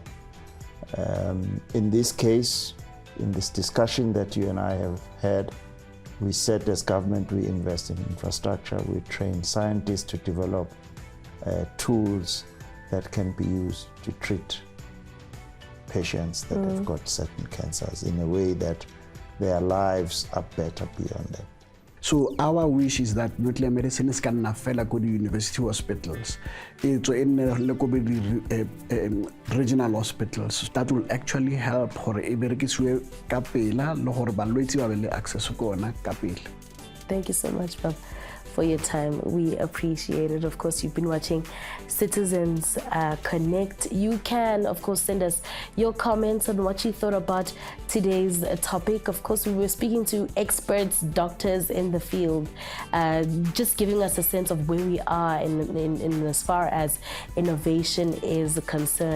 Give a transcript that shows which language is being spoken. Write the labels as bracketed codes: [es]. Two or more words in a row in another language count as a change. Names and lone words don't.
[en] In this case, in this discussion that you and I have had, we said as government we invest in infrastructure, we train scientists to develop tools that can be used to treat patients that have got certain cancers in a way that their lives are better beyond that. So our wish is that nuclear medicine is can fela go to university hospitals. It's in regional hospitals that will actually help for every [tn] kapela lo hore balwetsi ba be le access ko ona kapela. [en] Thank you so much, Bob, for your time. We appreciate it. Of course, you've been watching Citizens Connect. You can, of course, send us your comments on what you thought about today's topic. Of course, we were speaking to experts, doctors in the field, just giving us a sense of where we are in as far as innovation is concerned.